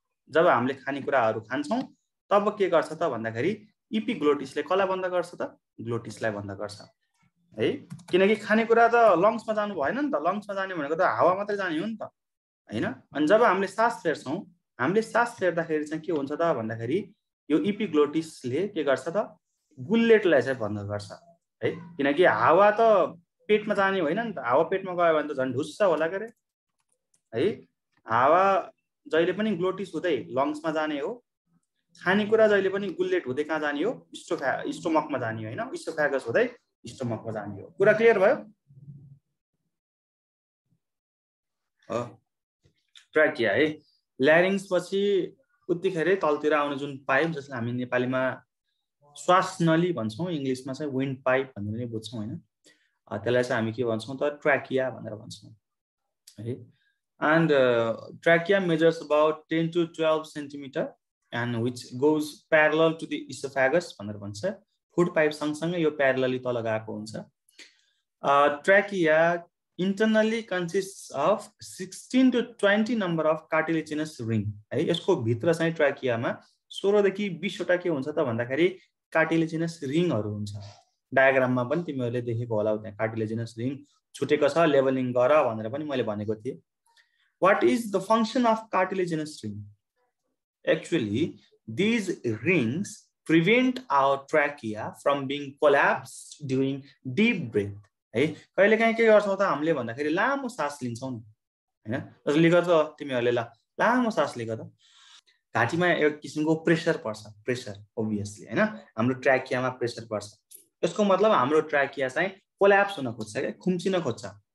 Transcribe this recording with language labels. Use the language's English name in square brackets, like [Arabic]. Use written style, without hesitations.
[Nepali] जब हामीले खानेकुराहरू खान्छौँ तब के गर्छ त भन्दाखेरि इपिग्लोटिसले कसलाई बन्द गर्छ त, ग्लोटिसलाई बन्द गर्छ है। किनकि खानेकुरा त लङ्समा जानु भएन नि त, लङ्समा जाने भनेको त हावा मात्रै जाने हो नि त हैन। अनि जब हामीले सास फेर्छौँ, हामीले सास फेर्दाखेरि चाहिँ के हुन्छ त भन्दाखेरि यो इपिग्लोटिसले के गर्छ त गुल्लेटलाई चाहिँ बन्द गर्छ है, किनकि हावा त पेटमा जाने होइन नि त। हावा पेटमा गयो भने त झन् ढुस्स होला के रे है। हावा जहिले पनि ग्लोटिस हुँदै लङ्समा जाने हो, खानेकुरा जहिले पनि गुल्लेट हुँदै कहाँ जाने हो, स्टोमकमा जाने हो होइन, इस्टोफेगस हुँदै स्टोमकमा जाने हो। कुरा क्लियर भयो? ट्र्याकिया है। ल्यारिङ्स पछि उत्तिखेरै तलतिर आउने जुन पाइप, जसलाई हामी नेपालीमा श्वास नली भन्छौँ, इङ्ग्लिसमा चाहिँ विन्ड पाइप भनेर नै बुझ्छौँ होइन, त्यसलाई चाहिँ हामी के भन्छौँ त ट्र्याकिया भनेर भन्छौँ है। [English] and trachea measures about 10 to 12 centimetre and which goes parallel to the oesophagus [Nepali] भनेर भन्छ। फुड पाइप सँगसँगै यो प्यारलली तल गएको हुन्छ। [English] trachea internally consists of 16 to 20 number of cartilaginous ring [Nepali] है। यसको भित्र चाहिँ ट्र्याकियामा 16 देखि 20 वटा के हुन्छ त भन्दाखेरि कार्टिलेजिनस रिङहरू हुन्छ। डायग्राममा पनि तिमीहरूले देखेको होला, त्यहाँ कार्टिलेजिनस रिङ छुटेको छ, लेभलिङ गर भनेर पनि मैले भनेको थिएँ। [English] What is the function of cartilaginous ring? Actually, these rings prevent our trachea from being collapsed during deep breath है। [Nepali] कहिलेकाहीँ के गर्छौँ त हामीले भन्दाखेरि लामो सास लिन्छौँ नि हैन, जसले गर्दा तिमीहरूले लामो सास लिएको त घाँटीमा एक किसिमको प्रेसर पर्छ, प्रेसर ओभियसली हैन, हाम्रो ट्र्याकियामा प्रेसर पर्छ। यसको मतलब हाम्रो ट्र्याकिया चाहिँ कोल्याप्स हुन खोज्छ क्या, खुम्चिन खोज्छ।